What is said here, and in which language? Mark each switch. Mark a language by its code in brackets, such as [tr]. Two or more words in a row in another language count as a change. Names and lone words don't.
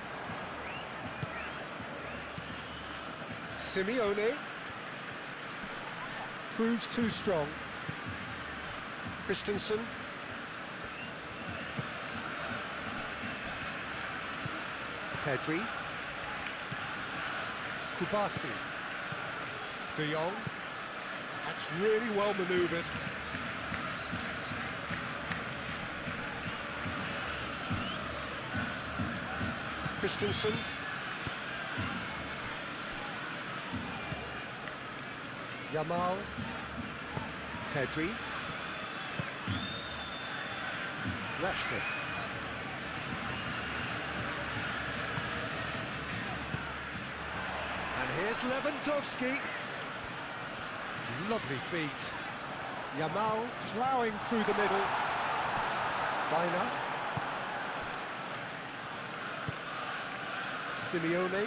[en] Simeone. proves too strong. Christensen. Pedri. Kubasi. De Jong. That's really well manoeuvred. Christensen. Yamal. Pedri. Rashford. And here's Lewandowski. Lovely feet. Yamal ploughing through the middle. Bina. Simeone.